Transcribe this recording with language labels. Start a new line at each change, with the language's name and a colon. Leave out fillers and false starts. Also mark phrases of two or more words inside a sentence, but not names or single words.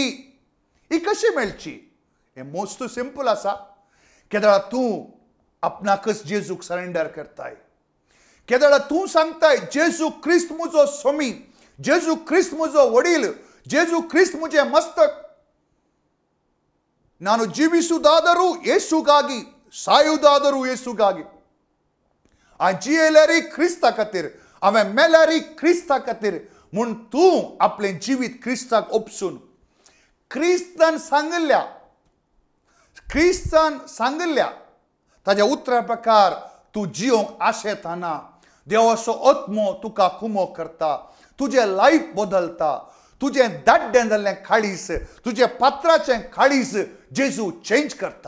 Konkani: ही कशी मेळची? हें
English: most simple
Konkani: आसा. केदळा तूं आपणाकच जेजूक सरेंडर करताय, केदळा तूं सांगताय जेजू क्रिस्त म्हजो स्वामी, जेजू क्रिस्त म्हजो वडील, जेजू क्रिस्त म्हजें मस्तक,
Kannada: ನಾನು ಜೀವಿಸುವುದಾದರೂ ಯೇಸುಗಾಗಿ, ಸಾಯುವುದಾದರೂ ಯೇಸುಗಾಗಿ.
Konkani: ಆ जियेल्यारी क्रिस्ता खातीर, हांवें मेल्यारी क्रिस्ता खातीर म्हूण तूं आपलें जिवीत क्रिस्ताक ओपसून क्रिस्तान सांगिल्ल्या ताज्या उतरा प्रकार तूं जियोंक आशेताना देवाचो आत्मो तुका कुमो करता, तुजें लायफ बदलता, तुजें दाड्डें जाल्लें काळीस, तुजें पात्राचें काळीस जेजू चेंज करता.